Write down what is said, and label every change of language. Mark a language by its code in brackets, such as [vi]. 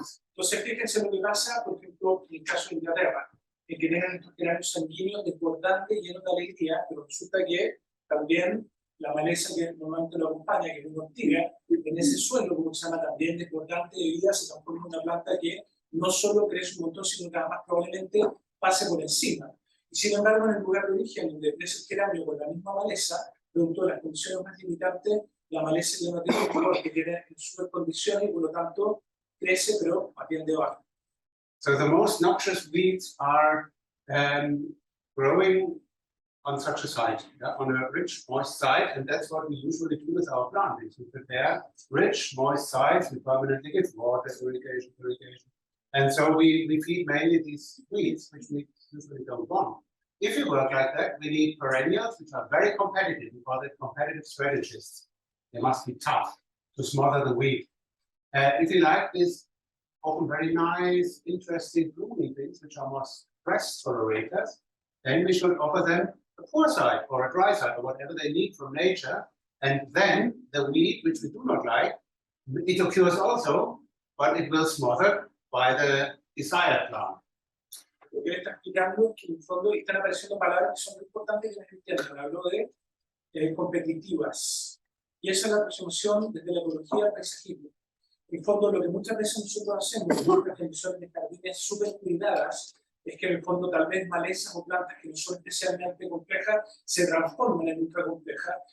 [es] Entonces, fíjense lo que pasa, por ejemplo, en el caso de Inglaterra, en que tienen estos geranios sanguíneos desbordantes, llenos de alegría, pero resulta que también la maleza que normalmente lo acompaña, que es una ortiga, en ese suelo, como se llama también desbordante de vida, se transforma en una planta que no solo crece un montón, sino que además probablemente pase por encima. Y sin embargo, en el lugar de origen, donde crece el geranio con la misma maleza, producto de las condiciones más limitantes, la maleza ya no tiene el color que tiene en super condiciones y por lo tanto crece, pero más bien debajo. [en] So the most noxious weeds are growing on such a site, yeah, on a rich, moist site, and that's what we usually do with our plantings. We prepare rich, moist sites, we permanently give water, irrigation, and so we feed mainly these weeds, which we usually don't want. If you work like that, we need perennials, which are very competitive. We call it competitive strategists. They must be tough to smother the weed. If you like these often very nice, interesting blooming things, which are more stress tolerators, then we should offer them a poor site or a dry site or whatever they need from nature. And then the weed, which we do not like, it occurs also, but it will smother by the desired plant. [es] Lo que él está explicando es que en el fondo están apareciendo palabras que son muy importantes que la gente entienda. Habló de competitivas. Y esa es la aproximación desde la ecología al paisajismo. En el fondo, lo que muchas veces nosotros hacemos en nuestras condiciones de jardines súper cuidadas es que en el fondo tal vez malezas o plantas que no son especialmente complejas se transforman en ultra complejas.